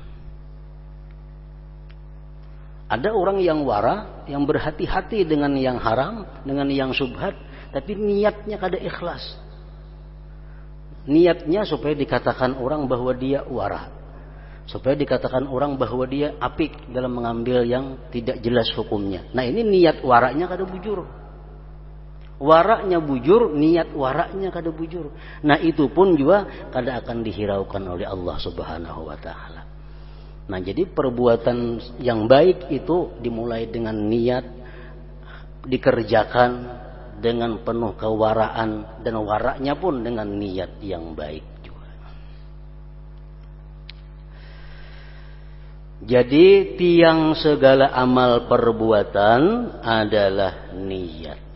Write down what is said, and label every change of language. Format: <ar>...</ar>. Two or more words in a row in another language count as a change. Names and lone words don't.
<id>Ada orang yang wara, yang berhati-hati dengan yang haram, dengan yang syubhat, tapi niatnya kada ikhlas. Niatnya supaya dikatakan orang bahwa dia wara, supaya dikatakan orang bahwa dia apik dalam mengambil yang tidak jelas hukumnya. Nah ini niat waraknya</id> <bjn>kada bujur. Waraknya bujur, niat waraknya kada bujur.</bjn> <id>Nah itu pun juga kada akan dihiraukan oleh Allah</id> <ar>سبحانه وتعالى.</ar> <id>Nah jadi perbuatan yang baik itu dimulai dengan niat, dikerjakan dengan penuh kewaraan, dan waraknya pun dengan niat yang baik juga. Jadi tiang segala amal perbuatan adalah niat.</id>